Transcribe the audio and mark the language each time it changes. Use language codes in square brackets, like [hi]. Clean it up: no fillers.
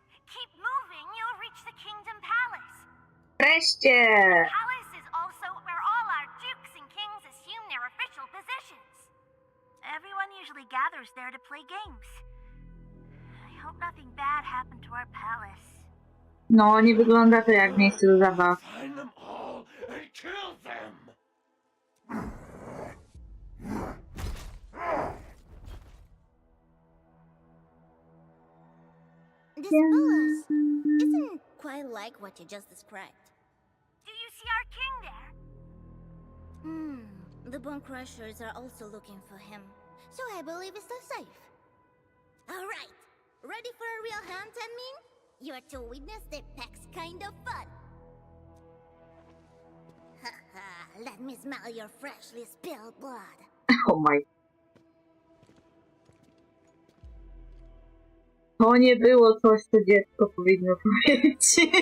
[en] Keep moving, you'll reach the Kingdom Palace. [pl] Wreszcie! [en] Palace is also where all our dukes and kings assume their official positions. Everyone usually gathers there to play games. I hope nothing bad happened to our palace. [pl] No, nie wygląda to jak miejsce do zabaw. [en] Find them all and kill them! This palace isn't quite like what you just described. Do you see our king there? The Bone Crushers are also looking for him, so I believe it's still safe. Alright, ready for a real hunt, I mean? You're to witness the Peck's kind of fun. Haha, let me smell your freshly spilled blood. Oh my. [pl] To nie było coś, co dziecko powinno powiedzieć.